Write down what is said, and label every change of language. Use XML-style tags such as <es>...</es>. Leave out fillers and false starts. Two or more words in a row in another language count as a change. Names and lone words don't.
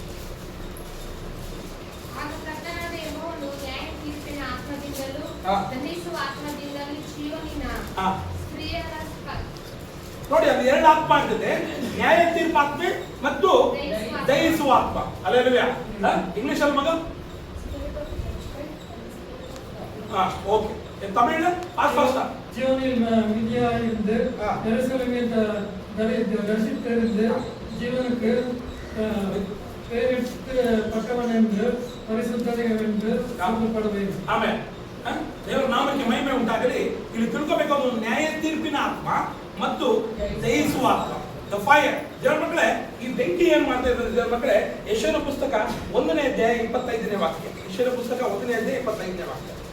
<kn>ನೋಡಿ, ಅದು 2 ಆತ್ಮ ಆಗ್ತದೆ. ನ್ಯಾಯ ತೀರ್ಪು ಆತ್ಮ ಮತ್ತು ದಯಿಸುವ ಆತ್ಮ. ಹಲ್ಲೆಲೂಯಾ. ಇಂಗ್ಲಿಷ್ ಅಲ್ಲಿ ಮಗ?</kn> <ta>ஓகே. தமிழ்ல பாஸ்டா ஜீவனில் மிதியா இருந்து எருசலேமில் தரிசித்திருந்து ஜீவனுக்கு பேரிட்டப்பட்டவன் என்று பரிசுத்தர் என்று சொல்லப்படுவேன்.</ta> <kn>ಆಮೆನ್. ದೇವರ ನಾಮಕ್ಕೆ ಮಹಿಮೆ ಉಂಟಾಗಲಿ. ಇಲ್ಲಿ ತಿಳ್ಕೋಬೇಕಾದ ನ್ಯಾಯ ತೀರ್ಪಿನ ಆತ್ಮ ಮತ್ತು ದಯಿಸುವ ಆತ್ಮ,</kn> <en>the fire.</en> <kn>ದೇವರ ಮಕ್ಕಳೇ, ಈ ಬೆಂಕಿ ಏನ್ ಮಾಡ್ತಾ ಇದ್ದಾರೆ ದೇವರ ಮಕ್ಕಳೇ? ಯೆಶಾಯನ ಪುಸ್ತಕ 1ನೇ ಅಧ್ಯಾಯ 25ನೇ ವಾಕ್ಯ. ಯೆಶಾಯನ ಪುಸ್ತಕ 1ನೇ ಅಧ್ಯಾಯ 25ನೇ ವಾಕ್ಯ.</kn>